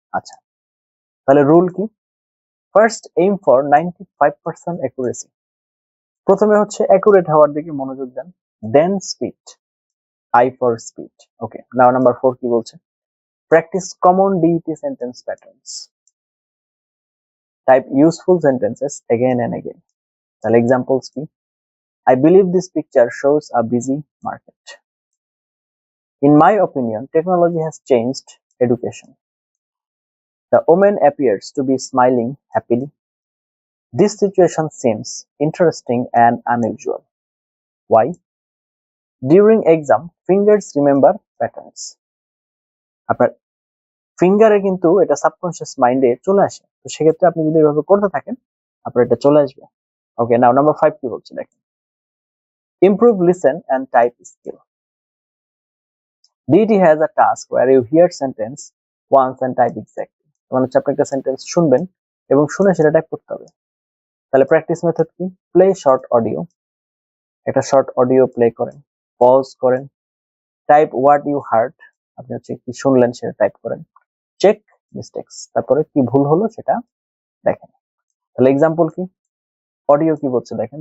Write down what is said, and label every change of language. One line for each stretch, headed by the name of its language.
Bangla: আচ্ছা, তাহলে রুল কি?
English: first aim for 95% accuracy,
Bangla: প্রথমে হচ্ছে অ্যাকুরেট হওয়ার দিকে মনোযোগ দেন,
English: Then speed, aim for speed. Okay, now number 4
Bangla: কি বলছে?
English: Practice common ডিইটি sentence patterns, type useful sentences again and again।
Bangla: তাহলে এক্সাম্পলস কি?
English: I believe this picture shows a busy market. In my opinion, technology has changed education. The woman appears to be smiling happily. This situation seems interesting and unusual. Why? During exam, fingers remember patterns.
Bangla: আপনার ফিঙ্গারে কিন্তু এটা subconscious মাইন্ডে চলে আসে, তো সেক্ষেত্রে আপনি যদি এভাবে করতে থাকেন আপনার এটা চলে আসবে। ওকে, নাও নাম্বার 5 কি বলছে দেখেন?
English: Improve listen and type skill. DT has a task where you hear sentence once and type exactly,
Bangla: মানে হচ্ছে আপনি একটা সেন্টেন্স শুনবেন এবং শুনে সেটা টাইপ করতে হবে। তাহলে প্র্যাকটিস মেথড কি? প্লে শর্ট অডিও, একটা শর্ট অডিও প্লে করেন, পজ করেন,
English: type what you heard,
Bangla: আপনি হচ্ছে কি শুনলেন সেটা টাইপ করেন,
English: check mistakes,
Bangla: তারপরে কি ভুল হলো সেটা দেখেন। তাহলে এক্সাম্পল কি? অডিও কি বলছে দেখেন?